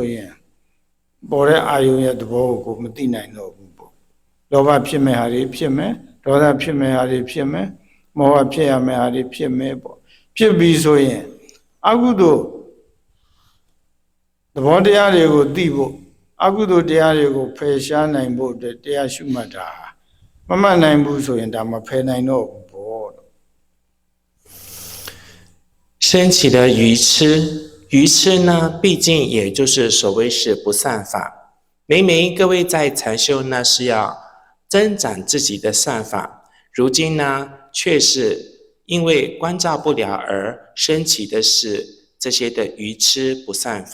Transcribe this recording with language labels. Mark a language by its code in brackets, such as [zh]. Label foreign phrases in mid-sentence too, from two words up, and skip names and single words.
[my] ရင်ပေါ်တဲ့အာယုံရဲ့သဘောကိုမသိနိုင်တော့ဘူးပေါ့လောဘဖြစ်မဲ့ဟာတွေဖြစ်မယ်ဒေါသဖြစ်မဲ့ဟာတွေဖြစ်မယ်မောဟဖြစ်ရမဲ့ဟာတွေဖြစ်မယ်ပေါ့ဖြစ်ပြီးဆိုရင်အကုသိုလ်သဘောတရားတွေကိုသိဖို့အကုသိုလ်တရားတွေကိုဖယ်ရှားနိုင်ဖို့အတွက်တရားရှုမှတ်တာမမှတ်နိုင်ဘူးဆိုရင်ဒါမဖယ်နိုင်တော့ဘူးပေါ့ [zh] 升起的愚痴，愚痴呢，毕竟也就是所谓是不善法。明明各位在禅修呢是要增长自己的善法，如今呢却是因为关照不了而升起的是这些的愚痴不善法。